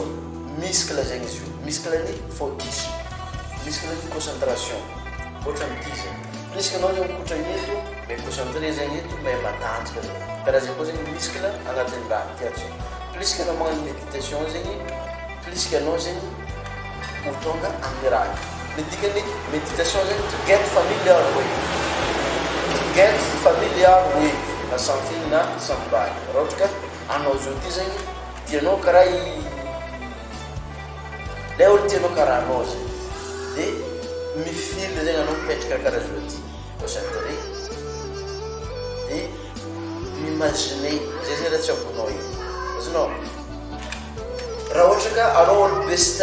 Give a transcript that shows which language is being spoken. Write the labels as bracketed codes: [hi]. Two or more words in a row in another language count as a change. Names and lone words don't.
[mg] muscle zegny izy io muscle-ny focus muscle-ny concentration ohatra amin'ity zegny puisque anao zegny mikotrana eto may concentré zegny eto may matanjaka zegny karaha zay koa zegny muscle agnatin'ny raha tiatsy puisque anao magnano méditation zegny puisque anao zegny ho tonga amin'ny raha ny dikany méditation zegny [en] to get familiar with something [mg] na somebody raha ohatra ka anao zao ty zegny tianao karaha le olo tianao karaha anao zegny de mifily zegny anao mipetraka karaha zao ty concentré de m'imaginer zay zay raha tsy ambonao io azonao raha ohatra ka anao olo be